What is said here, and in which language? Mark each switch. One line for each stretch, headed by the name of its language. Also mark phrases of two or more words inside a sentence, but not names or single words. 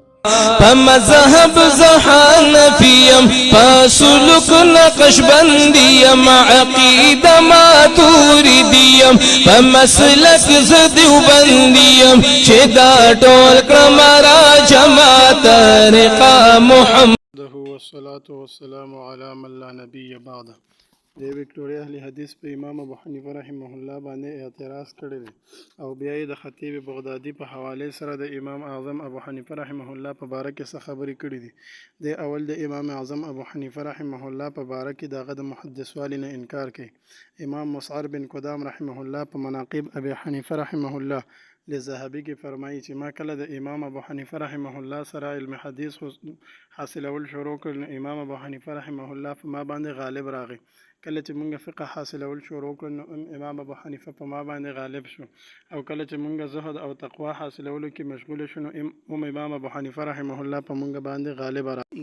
Pashto: په مذهب زه حنفي یم، په سلوک نقشبندي یم، عقیده ماتوریدي یم، په مسلک زه دیوبندي یم، چې دا ټول کړم را جمع طریقه محمد.
Arabic: والصلاة والسلام على من لا نبي بعده.
Pashto: د وکټوریا اهل حدیث په امام ابو حنیفه
Arabic: رحمه الله
Pashto: باندې اعتراض کړی دی او بیا یې د خطیب بغدادي په حواله سره د امام اعظم ابو حنیفه
Arabic: رحمه الله
Pashto: په باره کې څه خبرې کړې دي. د اول د امام اعظم ابو حنیفه
Arabic: رحمه الله
Pashto: په باره کې دغه د محدث والی نه انکار کوي. امام مسعر بن قدام
Arabic: رحمه الله
Pashto: په مناقب ابي حنیفه
Arabic: رحمه الله
Pashto: لذهبي کې فرمایي چې ما کله د امام ابو حنیفه
Arabic: رحمه الله
Pashto: سره علم حدیث حاصلول شروع کړ، امام ابو حنیفه رحمه الله په ما باندې غالب راغی. کله چې مونږ فقه حاصلول شروع کړ نو امام ابو حنیفه په ما باندې غالب شو، او کله چې مونږ زهد او تقوا حاصلولو کې مشغول شو نو امام ابو حنیفه
Arabic: رحمه الله
Pashto: په مونږ باندې غالب راغی.